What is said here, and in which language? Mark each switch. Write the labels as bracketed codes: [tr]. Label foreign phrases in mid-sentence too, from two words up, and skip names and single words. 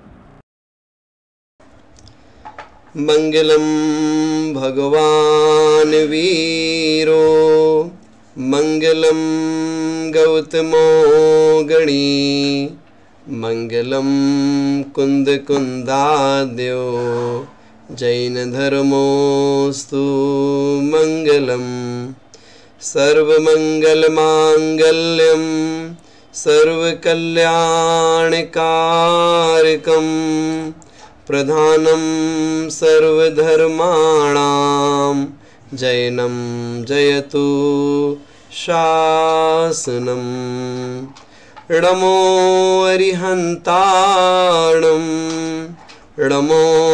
[sa] मंगलम भगवान वीरो मंगलम गौतमो गणी मंगलम कुंद कुंदाद्यो जैन धर्मोस्तु मंगलम सर्वमंगलमांगल्यं सर्वकल्याणकारकं प्रधानं सर्वधर्माणां जैनं जयतु शासनं नमो अरिहन्ताणं नमो